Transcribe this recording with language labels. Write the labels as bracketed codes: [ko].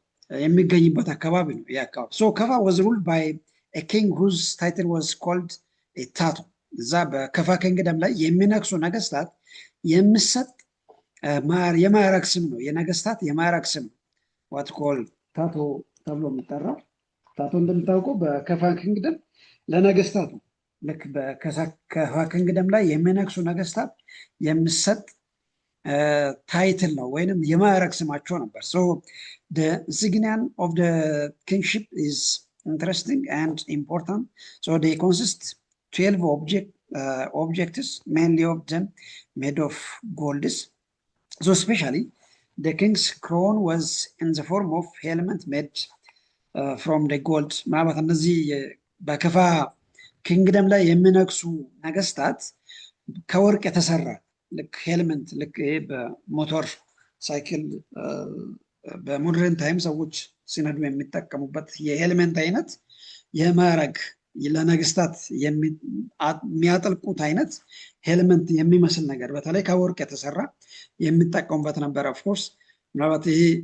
[am] የሚገኝበት አካባቢ ነው ይህ አካባቢ። ከፋ [en] was ruled by a king whose title was called a tato። [am] እዛ በከፋ ኪንግደም ላይ የሚነግሱ ነገስታት የሚሰጥ የማዕረግ ስም ነው፣ የነገስታት የማዕረግ ስም ነው። [en] what called [am] ታቶ ተብሎ የሚጠራው። ታቶ እንደምታውቀው በከፋ ኪንግደም ለነገስታቱ ልክ በከፋ ኪንግደም ላይ የሚነግሱ ነገስታት የሚሰጥ ታይትል ነው ወይንም የማዕረግ ስማቸው ነበር። [en] the insignia of the kingship is interesting and important. They consist 12 objects, mainly of them made of golds. So especially the king's crown was in the form of helmet made from the gold. [am] ምናልባት እነዚህ በከፋ ኪንግደም ላይ የሚነግሱ ነገስታት ከወርቅ የተሰራ ልክ ሄልመንት ልክ በሞተር ሳይክል በሞደርን ታይም ሰዎች ሲነዱ የሚጠቀሙበት የሄልመንት አይነት የማዕረግ ለነገስታት የሚያጠልቁት አይነት ሄልመንት የሚመስል ነገር በተለይ ከወርቅ የተሰራ የሚጠቀሙበት ነበር። ኦፍኮርስ ምናልባት ይሄ